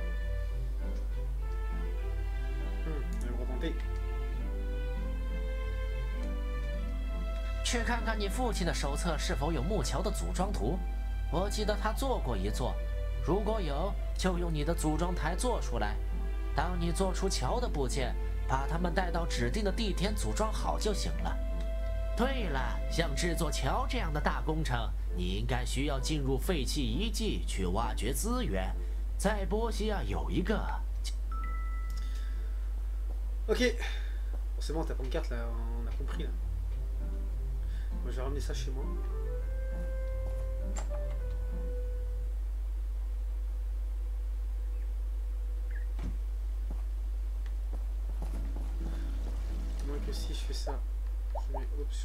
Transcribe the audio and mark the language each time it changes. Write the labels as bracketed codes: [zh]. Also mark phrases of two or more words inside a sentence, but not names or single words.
[zh] 去看看你父亲的手册是否有木桥的组装图，我记得他做过一座，如果有，就用你的组装台做出来。当你做出桥的部件，把它们带到指定的地点组装好就行了。对了，像制作桥这样的大工程，你应该需要进入废弃遗迹去挖掘资源。在波西亚有一个。 [fr] Ok, c'est bon, ta pancarte là, on a compris là. Moi je vais ramener ça chez moi. Moi que si je fais ça, je mets option.